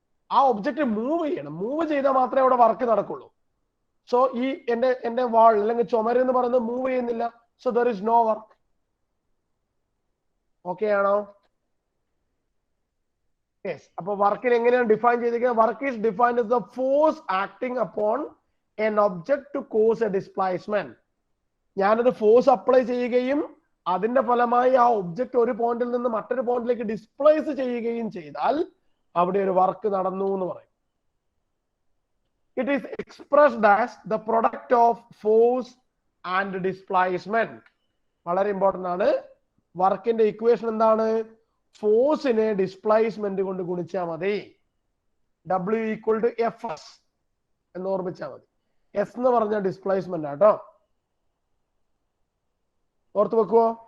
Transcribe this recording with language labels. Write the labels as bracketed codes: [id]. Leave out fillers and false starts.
[ml] ആ object move ചെയ്യണം. Move ചെയ്താൽ മാത്രമേ അവിടെ വർക്ക് നടക്കുള്ളൂ. സോ ഈ എന്റെ വാൾ അല്ലെങ്കിൽ ചുമര് എന്ന് പറയുന്നത് മൂവ് ചെയ്യുന്നില്ല. [en] So there is no work. [ml] Okay ആണോ? യെസ്. അപ്പൊ വർക്കിന് എങ്ങനെയാണ് ഡിഫൈൻ ചെയ്തിരിക്കുന്നത്? [en] Work is defined as the force acting upon an object to cause a displacement. [ml] ഞാനൊരു ഫോഴ്സ് അപ്ലൈ ചെയ്യുകയും അതിന്റെ ഫലമായി ആ ഒബ്ജക്റ്റ് ഒരു പോയിന്റിൽ നിന്ന് മറ്റൊരു പോയിന്റിലേക്ക് ഡിസ്പ്ലേസ് ചെയ്യുകയും ചെയ്താൽ അവിടെ ഒരു വർക്ക് നടന്നു എന്ന് പറയും. [en] It is expressed as the product of force and displacement. [ml] വളരെ ഇമ്പോർട്ടന്റ് ആണ്. വർക്കിന്റെ ഇക്വേഷൻ എന്താണ്? ഫോഴ്സിനെ ഡിസ്പ്ലേസ്മെന്റ് കൊണ്ട് ഗുണിച്ചാൽ മതി. W = Fs എന്ന് ഓർമ്മിച്ചാൽ മതി. എസ് എന്ന് പറഞ്ഞ ഡിസ്പ്ലേസ്മെന്റ് ആട്ടോ. ഓർത്ത് വെക്കുവോ?